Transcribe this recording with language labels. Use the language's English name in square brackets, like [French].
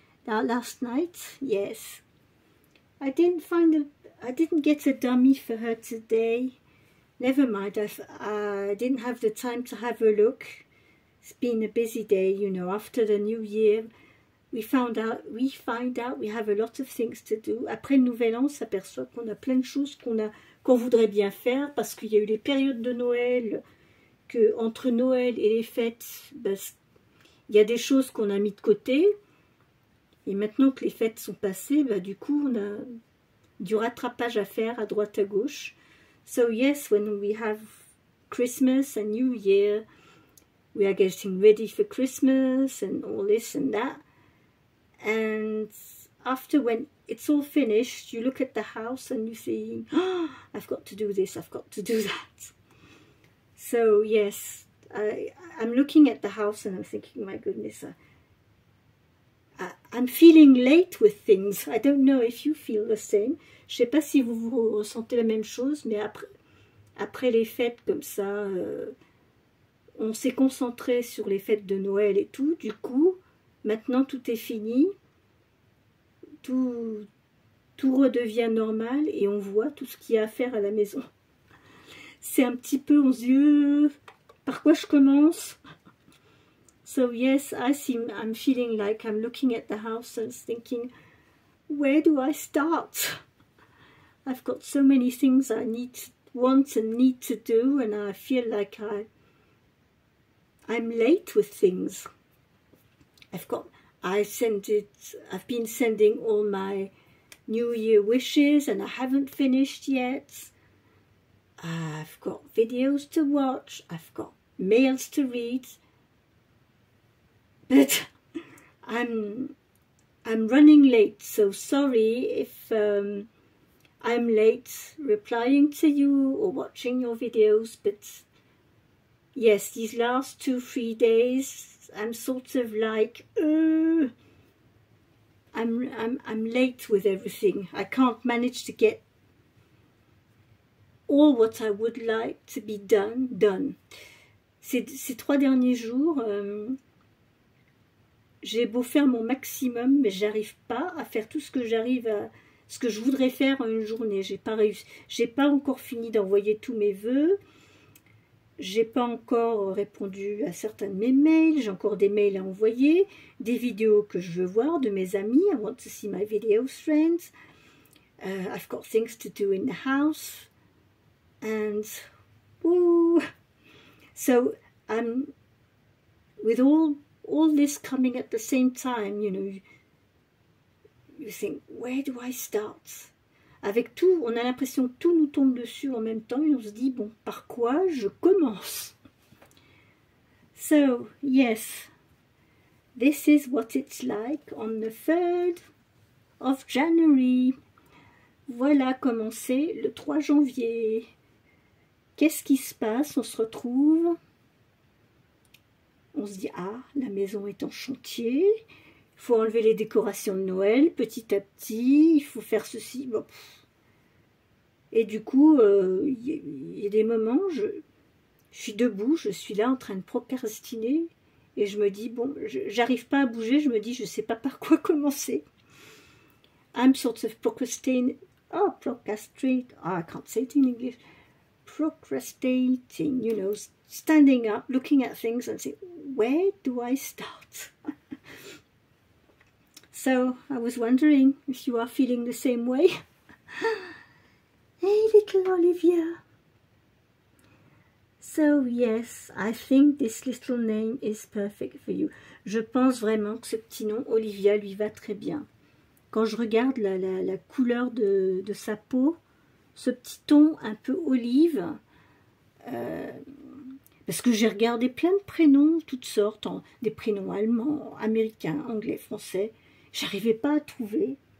[English] Last night, yes. I didn't get a dummy for her today. Never mind, I didn't have the time to have a look. It's been a busy day, you know. After the new year, we find out we have a lot of things to do. [French] Après le Nouvel An, on s'aperçoit qu'on a plein de choses qu'on voudrait bien faire parce qu'il y a eu les périodes de Noël, que entre Noël et les fêtes, ben, il y a des choses qu'on a mis de côté. Et maintenant que les fêtes sont passées, ben, du coup, on a du rattrapage à faire à droite à gauche. [English] So yes, when we have Christmas and New Year, we are getting ready for Christmas and all this and that. And after, when it's all finished, you look at the house and you think, oh, I've got to do this, I've got to do that. So yes, I'm looking at the house and I'm thinking, my goodness, I'm feeling late with things. I don't know if you feel the same. [French] Je sais pas si vous ressentez la même chose, mais après les fêtes comme ça, on s'est concentré sur les fêtes de Noël et tout. Du coup, maintenant tout est fini, tout redevient normal et on voit tout ce qu'il y a à faire à la maison. C'est un petit peu, on se dit, par quoi je commence? [English] So yes, I'm feeling like I'm looking at the house and thinking, where do I start? I've got so many things I want and need to do, and I feel like I'm late with things. I've been sending all my New Year wishes, and I haven't finished yet. I've got videos to watch. I've got mails to read. But I'm running late, so sorry if I'm late replying to you or watching your videos, but yes, these last 2-3 days I'm sort of like I'm late with everything. I can't manage to get all what I would like to be done. [French] Ces 3 derniers jours, j'ai beau faire mon maximum, mais j'arrive pas à faire tout ce que ce que je voudrais faire en une journée. J'ai pas encore fini d'envoyer tous mes vœux. j'ai pas encore répondu à certains de mes mails, j'ai encore des mails à envoyer, des vidéos que je veux voir de mes amis. [English] I want to see my videos, friends. I've got things to do in the house. And, woo! So, with all this coming at the same time, you know, you think, where do I start? [French] Avec tout, on a l'impression que tout nous tombe dessus en même temps et on se dit, bon, par quoi je commence? [English] So, yes, this is what it's like on the 3rd of January. [French] Voilà comment c'est le 3 janvier. Qu'est-ce qui se passe? On se retrouve, on se dit, ah, la maison est en chantier, il faut enlever les décorations de Noël petit à petit, il faut faire ceci, bon. Et du coup, il y a des moments, je suis debout, je suis là en train de procrastiner, et je me dis, bon, j'arrive pas à bouger, je me dis, je sais pas par quoi commencer. [English] I'm sort of procrastinating, I can't say it in English, procrastinating, you know, standing up, looking at things and saying, where do I start? So, I was wondering if you are feeling the same way. Hey, little Olivia. So, yes, I think this little name is perfect for you. [French] Je pense vraiment que ce petit nom, Olivia, lui va très bien. Quand je regarde la couleur de sa peau, ce petit ton un peu olive, parce que j'ai regardé plein de prénoms, toutes sortes, des prénoms allemands, américains, anglais, français, j'arrivais pas à trouver.